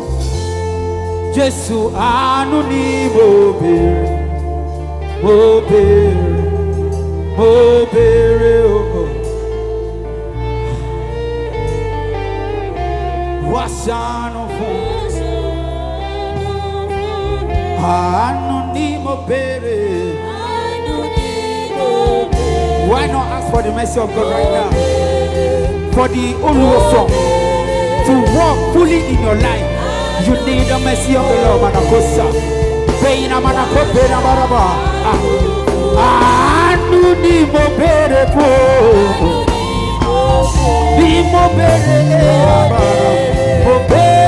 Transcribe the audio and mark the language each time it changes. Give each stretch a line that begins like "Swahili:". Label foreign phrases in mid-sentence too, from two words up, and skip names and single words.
Yoruba: Jésù àánú ni mo béèrè, mo béèrè, mo béèrè o. Wá ṣàánú fún àánú ni mo béèrè.
English: Why not ask for the mercy of God right now? For the Oluwosan to walk fully in your life, you need the mercy of the Lord. Manakosa. Payina manakope na baraba.
Yoruba: Àánú ni mo béèrè fún. Ni mo béèrè.